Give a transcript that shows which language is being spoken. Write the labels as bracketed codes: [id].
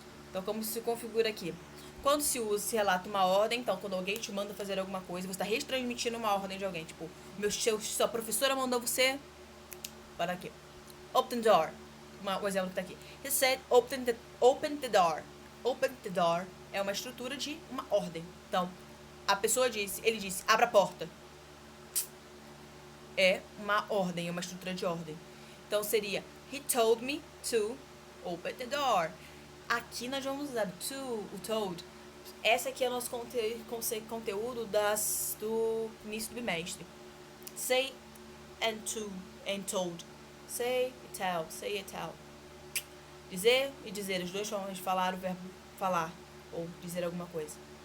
[pt] Então como se configura aqui? Quando se relata uma ordem, então quando alguém te manda fazer alguma coisa, você está retransmitindo uma ordem de alguém, tipo, sua professora mandou você para aqui. [en] Open the door. [pt] O exemplo que tá aqui. [en] He said, open the door. Open the door [pt] é uma estrutura de uma ordem. Então, a pessoa ele disse, abra a porta. É uma ordem, é uma estrutura de ordem. Então, seria, [en] he told me to open the door. [pt] Aqui nós vamos usar o told. Esse aqui é o nosso conteúdo do início do bimestre. [en] Say and told. Say e tell, say e tell. [pt] Dizer e dizer, as duas formas de falar o verbo falar ou dizer alguma coisa.